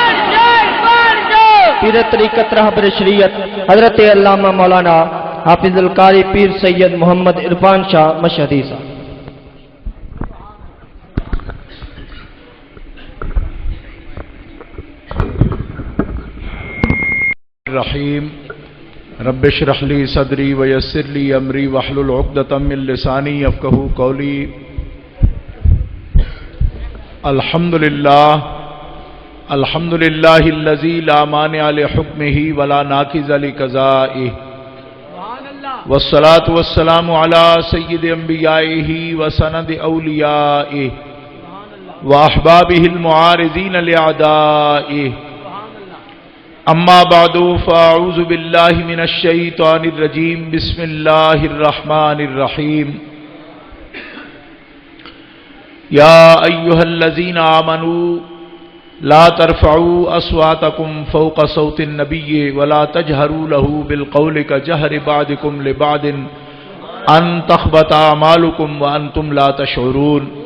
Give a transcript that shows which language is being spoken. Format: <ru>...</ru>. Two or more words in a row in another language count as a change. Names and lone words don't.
<ur>پیر طریقت رہبر شریعت حضرت علامہ مولانا حافظ القاری پیر سید محمد عرفان شاہ مشہدی صاحب۔</ur> <ar>الرحیم رب اشرح لی صدری ویسر لی امری واحلل عقدۃ من لسانی یفقہوا قولی۔ الحمد للہ الذی لا مانع لحکمہ ولا ناقض لقضائہ، والصلاة والسلام علی سید انبیائہ وسند اولیائہ واحبابہ المعارضین لأعدائہ، اما بعد فاعوذ باللہ من الشیطان الرجیم، بسم اللہ الرحمن الرحیم۔ یا ایہا الذین آمنوا لا ترفعوا اصواتکم فوق صوت النبی ولا تجہروا له بالقول کجہر بعضکم لبعض ان تخبط اعمالکم وانتم لا تشعرون۔</ar>